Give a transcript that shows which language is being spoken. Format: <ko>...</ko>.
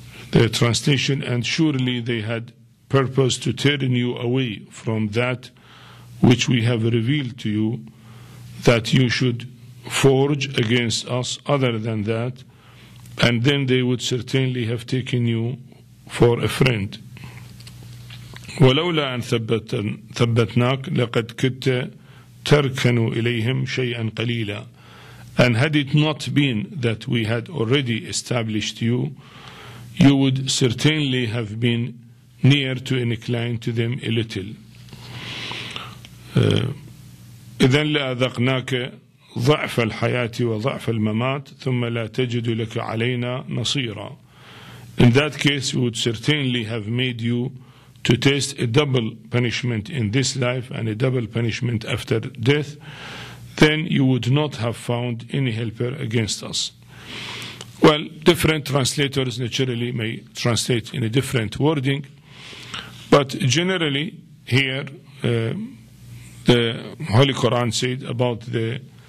<en>The translation, and surely they had purpose to turn you away from that which we have revealed to you, that you should forge against us other than that, and then they would certainly have taken you for a friend.</en> <ar>ولولا أن ثبتناك لقد كدت تركن إليهم شيئا قليلا.</ar> <en>And had it not been that we had already established you, you would certainly have been near to incline to them a little.</en> <ar>إذن لأذقناك ضعف الحياة وضعف الممات ثم لا تجد لك علينا نصيرا.</ar> <en>In that case, we would certainly have made you to taste a double punishment in this life and a double punishment after death. Then you would not have found any helper against us. Well, different translators naturally may translate in a different wording, but generally here the Holy Quran said about the</en>